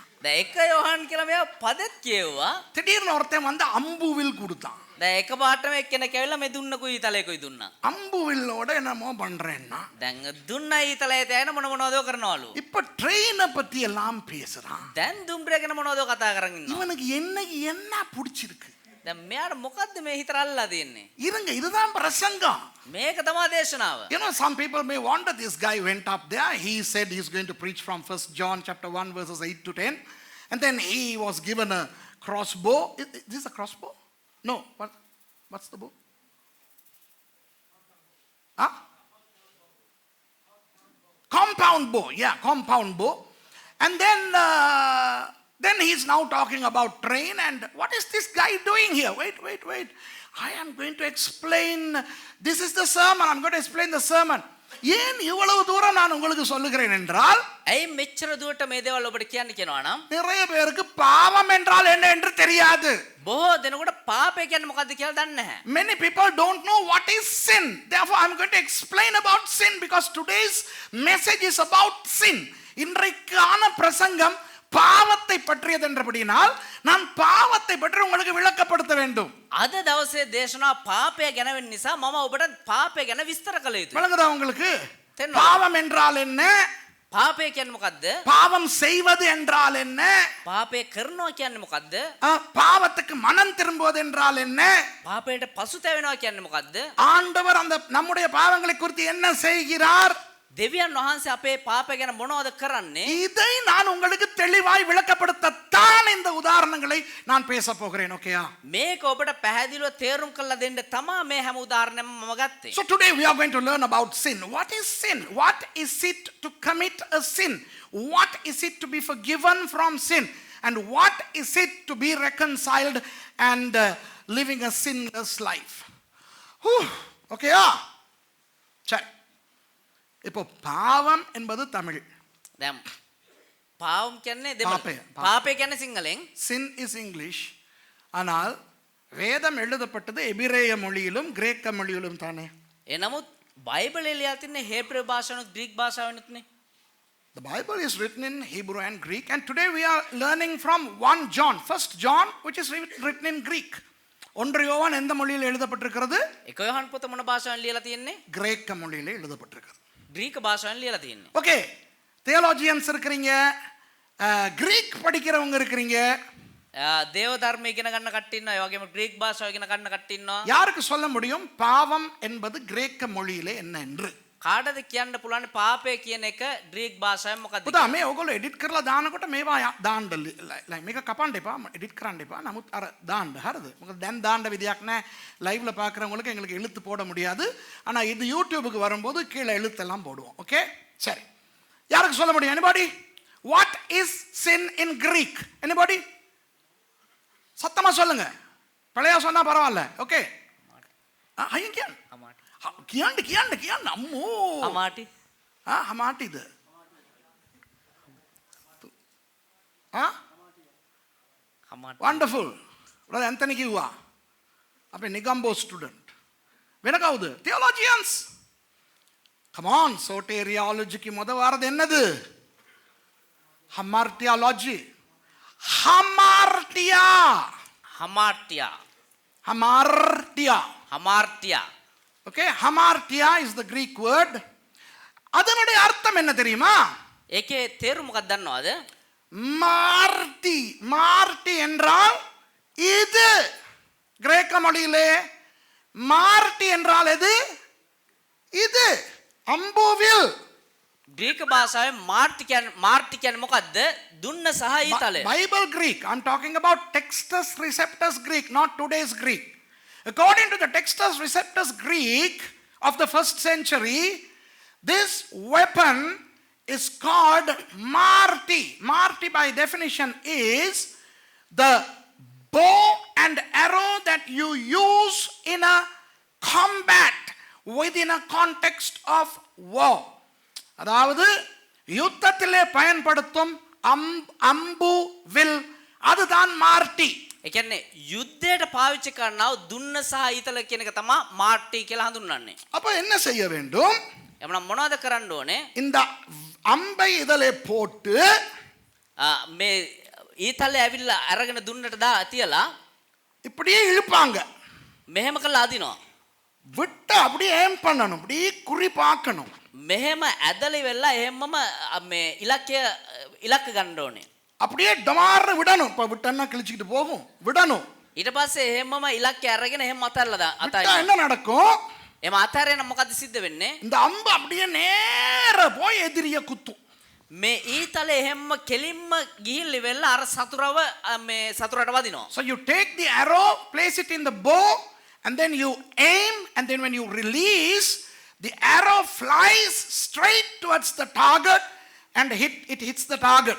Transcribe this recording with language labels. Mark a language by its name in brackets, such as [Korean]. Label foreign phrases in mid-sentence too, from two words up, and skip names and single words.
[Sinhala] දැන් එක යෝහන් කියලා මෙයා පදෙත් කියුවා. [Tamil] திடீர்னு ஒருத்தன் வந்து அம்புவில் கொடுத்தான். [Sinhala] දැන් එකපාරටම එක්කෙනෙක් ඇවිල්ලා මේ දුන්නකුයි ඊතලයකුයි දුන්නා. [Tamil] அம்புவில்லோட என்னமோ பண்றேன்னா [Sinhala] දැන් දුන්න ඊතලයේ තැන මොන මොනවදෝ කරනවලු. [Tamil] இப்ப ட்ரெயினை பத்தி எல்லாம் பேசுறான். [Sinhala] දැන් දුම්බරේ ගැන මොනවදෝ කතා කරන් ඉන්නවා. [Tamil] இவனுக்கு என்ன பிடிச்சிருக்கு? [Sinhala] දැන් මෙයාට මොකද්ද මේ හිතට අල්ලලා තියෙන්නේ? [Tamil] இருங்க, இதுதான் பிரசங்கம். [Sinhala] මේක තමයි දේශනාව. [English] You know, some people may wonder, this guy went up there, he said he's going to preach from 1 John chapter 1 verses 8 to 10, and then he was given a crossbow. Is this a crossbow? No. What's the bow? Huh? Compound bow. Yeah, compound bow. And then he's now talking about train, and what is this guy doing here? Wait. I am going to explain. This is the sermon. I'm going to explain the sermon. [Tamil] ஏன் இவ்வளவு தூரம் நான் உங்களுக்கு சொல்லுகிறேன் என்றால், [Sinhala] ඇයි මෙච්චර දුරට මේ දේවල් ඔබට කියන්න කියනවා නම් [Tamil] நிறைய பேருக்கு பாவம் என்றால் என்ன என்று தெரியாது. [Sinhala] බොහෝ දෙනෙකුට පාපය කියන්නේ මොකද්ද කියලා දන්නේ නැහැ. [English] Many people don't know what is sin. Therefore, I'm going to explain about sin because today's message is about sin. [Tamil] இன்றைக்கான பிரசங்கம் பாவத்தை பற்றியது என்றபடினால் நான் பாவத்தை பற்றி உங்களுக்கு விளக்கப்படுத்த வேண்டும். අද දවසේ දේශනාව පාපය ගැන වෙන නිසා මම ඔබට පාපය ගැන විස්තර කළ යුතුයි. விளங்குதா உங்களுக்கு? தெரியணும். பாவம் என்றால் என்ன? [Sinhala] පාපය කියන්නේ මොකද්ද? [Tamil] பாவம் செய்வது என்றால் என்ன? [Sinhala] පාපය කරනවා කියන්නේ මොකද්ද? [Tamil] பாவத்துக்கு மனம் திரும்புவது என்றால் என்ன? [Sinhala] පාපයට පසුතැවෙනවා කියන්නේ මොකද්ද? [Tamil] ஆண்டவர் அந்த நம்முடைய பாவங்களை குறித்து என்ன செய்கிறார்? [Sinhala] දෙවියන් වහන්සේ අපේ පාපය ගැන මොනවද කරන්නේ? [Tamil] இதை நான் உங்களுக்கு தெளிவாய் விளக்கப்படுத்தத்தான் இந்த உதாரணங்களை நான் பேச போகிறேன். ஓகேயா? [Sinhala] මේක ඔබට පැහැදිලිව තේරුම් කරලා දෙන්න තමයි මේ හැම උදාහරණයක්ම මම ගත්තේ. [English] So today we are going to learn about sin. What is sin? What is it to commit a sin? What is it to be forgiven from sin? And what is it to be reconciled and living a sinless life? [Tamil] ஓகேயா? சரி. இப்போ பாவம் என்பது தமிழ். [Sinhala] දැන් පාවම් කියන්නේ දෙමළ. පාපය. පාපය කියන්නේ සිංහලෙන්. [English] Sin is English. [Tamil] ஆனால் வேதம் எழுதப்பட்டது எபிரேய மொழியிலும் கிரேக்க மொழியிலும் தானே. [Sinhala] එනමුත් බයිබලයේ ලියලා තින්නේ හේබ්‍ර භාෂාවෙනුත් ග්‍රීක භාෂාවෙනුත්නේ. [English] The Bible is written in Hebrew and Greek, and today we are learning from 1 John, 1 John, which is written in Greek. [Tamil] ஒன்று யோவான் எந்த மொழியில் எழுதப்பட்டிருக்கிறது? [Sinhala] එක යොහන් පොත මොන භාෂාවෙන් ලියලා තියෙන්නේ? [Tamil] கிரேக்க மொழியிலே எழுதப்பட்டிருக்கிறது. [Sinhala] ග්‍රීක භාෂාවෙන් ලියලා තියෙන්නේ. [Tamil] ஓகே, தியோலஜியன்ஸ் இருக்கிறீங்க, கிரீக் படிக்கிறவங்க இருக்கிறீங்க. [Sinhala] දේව ධර්ම ඉගෙන ගන්න කට්ටිය ඉන්නවා. ඒ වගේම ග්‍රීක භාෂාව ඉගෙන ගන්න කට්ටිය ඉන්නවා. [Tamil] யாருக்கு சொல்ல முடியும் பாவம் என்பது கிரேக்க மொழியிலே என்ன என்று? [Sinhala] කාටද කියන්න පුළුවන් පාපය කියන එක ග්‍රීක භාෂාවෙන් මොකක්ද? පුතා මේ ඔයගොල්ලෝ එඩිට් කරලා දානකොට මේවා දාන්න මේක කපන්න එපා, එඩිට් කරන්න එපா. නමුත් අර දාන්න හරිද? මොකද දැන් දාන්න විදියක් නැහැ. [Tamil] லைவ்ல பார்க்குறவங்களுக்கு எங்களுக்கு எழுத்து போட முடியாது. ஆனா இது யூடியூபுக்கு வரும்போது கீழே எழுத்தெல்லாம் போடுவோம். ஓகே, சரி. யாருக்கு சொல்ல முடியும்? [English] anybody? What is sin in Greek? anybody? [Tamil] சத்தமா சொல்லுங்க. பழைய சொன்னா பரவாயில்ல. ஓகே. [Sinhala] ஐயன் කියන්න අම්මෝ. අමාටි. හමාටිද? අමාටි. වන්ඩර්ෆුල්. උඩ ඇන්තනි කිව්වා. අපේ නිගම්බෝ ස්ටුඩන්ට්. වෙන කවුද? තියොලොජියන්ස්. [English] come on, [Tamil] soteriologyக்கு முத வாரது என்னது? [English] hamartiology. hamartia. Okay, hamartia is the Greek word. [Tamil] அதனுடைய அர்த்தம் என்ன தெரியுமா? [Sinhala] ඒකේ තේරුම මොකක්ද දන්නවද? [Tamil] மார்ட்டி என்றால் இது. கிரேக்க மொழியிலே மார்ட்டி என்றால் எது? இது. அம்புவில். [Sinhala] ග්‍රීක භාෂාවේ මාර්ටි කියන්නේ මොකද්ද? දුන්න සහ ඊතලය. [English] Bible Greek. I'm talking about Textus Receptus Greek, not today's Greek. According to the Textus Receptus Greek of the 1st century, this weapon is called marty. Marty by definition is the bow and arrow that you use in a combat within a context of war. [Tamil] அதாவது யுத்தத்திலே பயன்படுத்தும் அம்பு வில், அதுதான் மார்ட்டி. [Sinhala] ඒ කියන්නේ යුද්ධයට පාවිච්චි කරනව දුන්න සහ ඊතල කියන එක තමයි මාර්ටි කියලා හඳුන්වන්නේ. [Tamil] அப்ப என்ன செய்ய வேண்டும்? [Sinhala] එමනම් මොනවද කරන්න ඕනේ? [Tamil] இந்த அம்பை இதிலே போட்டு [Sinhala] මේ ඊතලේ ඇවිල්ලා අරගෙන දුන්නට දා තියලා [Tamil] இப்படியே இழுப்பாங்க. [Sinhala] මෙහෙම කරලා අදිනවා. [Tamil] விட்டு அப்படியே ஏம் பண்ணணும், அப்படியே குறி பார்க்கணும். [Sinhala] මෙහෙම ඇදලි වෙලා එහෙමම මේ ඉලක්ක ගන්න ඕනේ. [Tamil] அப்படியே டமார்னு விடணும். இப்ப விட்டன்னா கிழிச்சிக்கிட்டு போகும், விடணும். [Sinhala] ඊට පස්සේ එහෙමම ඉලක්කය අරගෙන එහෙම අතල්ලා [Tamil] விட்டா [Sinhala] අතයි. [Tamil] என்ன நடக்கும்? [Sinhala] එම අතරේන මොකද සිද්ධ වෙන්නේ? [Tamil] இந்த அம்பு அப்படியே நேர போய் எதிரிய குத்தும். [Sinhala] මේ ඊතලේ එහෙම කෙලින්ම ගිහිල්ලි වෙලා අර සතුරව මේ සතුරට වදිනවා. [English] So you take the arrow, place it in the bow, and then you aim, and then when you release, the arrow flies straight towards the target and it hits the target.